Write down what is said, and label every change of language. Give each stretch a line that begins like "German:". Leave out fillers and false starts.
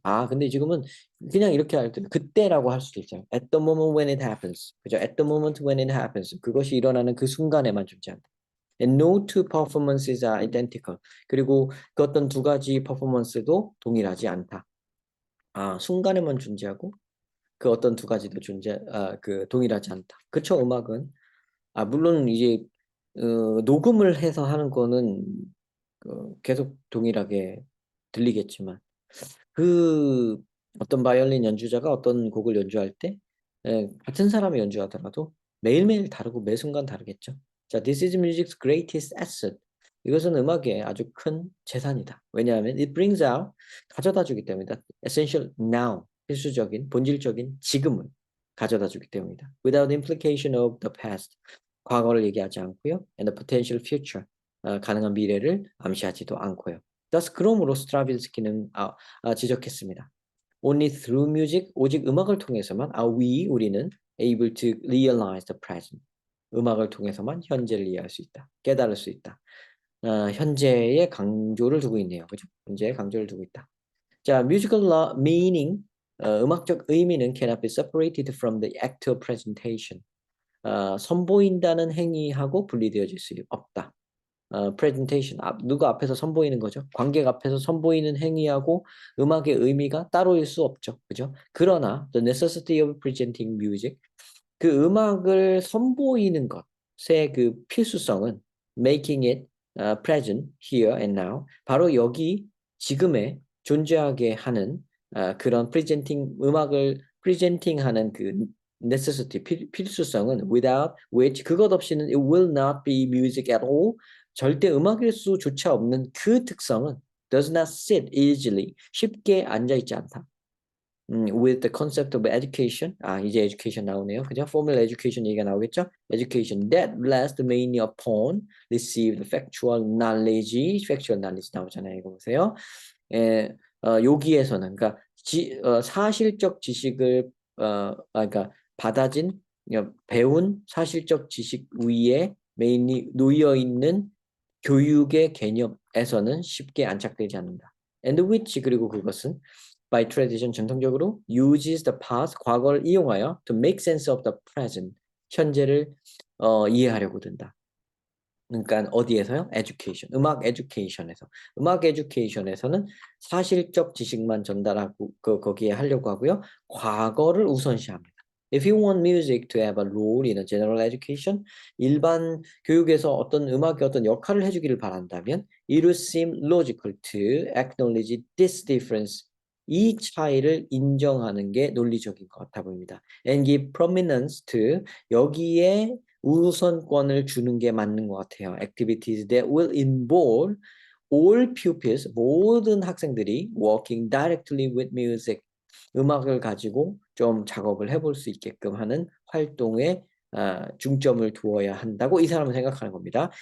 Korean: 아, 근데 지금은 그냥 이렇게 할 때 그때라고 할 수도 있어요.
English: At the moment when it happens.
Korean: 그죠?
English: At the moment when it happens.
Korean: 그것이 일어나는 그 순간에만 존재한다.
English: And no two performances are identical.
Korean: 그리고 그 어떤 두 가지 퍼포먼스도 동일하지 않다. 아, 순간에만 존재하고 그 어떤 두 가지도 동일하지 않다. 그쵸, 음악은. 아, 물론 이제 녹음을 해서 하는 거는 계속 동일하게 들리겠지만 그 어떤 바이올린 연주자가 어떤 곡을 연주할 때 같은 사람이 연주하더라도 매일매일 다르고 매 순간 다르겠죠.
English: 자, This is music's greatest asset.
Korean: 이것은 음악의 아주 큰 재산이다. 왜냐하면
English: it brings out
Korean: 가져다 주기 때문이다.
English: Essential now
Korean: 필수적인 본질적인 지금을 가져다 주기 때문이다.
English: Without implication of the past
Korean: 과거를 얘기하지 않고요.
English: And the potential future
Korean: 가능한 미래를 암시하지도 않고요.
English: thus
Korean: 그러므로 스트라빈스키는 지적했습니다.
English: Only through music,
Korean: 오직 음악을 통해서만 우리는
English: able to realize the present.
Korean: 음악을 통해서만 현재를 이해할 수 있다. 깨달을 수 있다. 현재에 강조를 두고 있네요. 그죠? 현재에 강조를 두고 있다.
English: 자, musical meaning,
Korean: 음악적 의미는
English: cannot be separated from the act of presentation.
Korean: 선보인다는 행위하고 분리되어질 수 없다. presentation, 누가 앞에서 선보이는 거죠. 관객 앞에서 선보이는 행위하고 음악의 의미가 따로일 수 없죠. 그죠?
English: 그러나 the necessity of presenting music,
Korean: 그 음악을 선보이는 것의 그 필수성은
English: making it present here and now,
Korean: 바로 여기 지금에 존재하게 하는 그런 음악을
English: presenting하는 그 necessity 필수성은 without which
Korean: 그것 없이는
English: it will not be music at all.
Korean: 절대 음악일 수조차 없는 그 특성은
English: does not sit easily
Korean: 쉽게 앉아 있지 않다.
English: With the concept of education.
Korean: 이제 education 나오네요. 그죠? Formal education 얘기가 나오겠죠?
English: Education that rests mainly upon received factual knowledge.
Korean: factual knowledge 나오잖아요. 이거 보세요. 여기에서는 그러니까 사실적 지식을 그러니까 받아진 배운 사실적 지식 위에 mainly 놓여 있는 교육의 개념에서는 쉽게 안착되지 않는다.
English: And which
Korean: 그리고 그것은
English: by tradition
Korean: 전통적으로
English: uses the past
Korean: 과거를 이용하여
English: to make sense of the present
Korean: 현재를 이해하려고 든다. 그러니까 어디에서요? education, 음악 education에서. 음악 education에서는 사실적 지식만 전달하고 거기에 하려고 하고요. 과거를 우선시합니다.
English: If you want music to have a role in a general education,
Korean: 일반 교육에서 어떤 음악이 어떤 역할을 해주기를 바란다면
English: it would seem logical to acknowledge this difference.
Korean: 이 차이를 인정하는 게 논리적인 것 같아 보입니다.
English: And give prominence to
Korean: 여기에 우선권을 주는 게 맞는 것 같아요.
English: Activities that will involve all pupils,
Korean: 모든 학생들이
English: working directly with music,
Korean: 음악을 가지고 좀 작업을 해볼 수 있게끔 하는 활동에 중점을 두어야 한다고 이 사람은 생각하는 겁니다.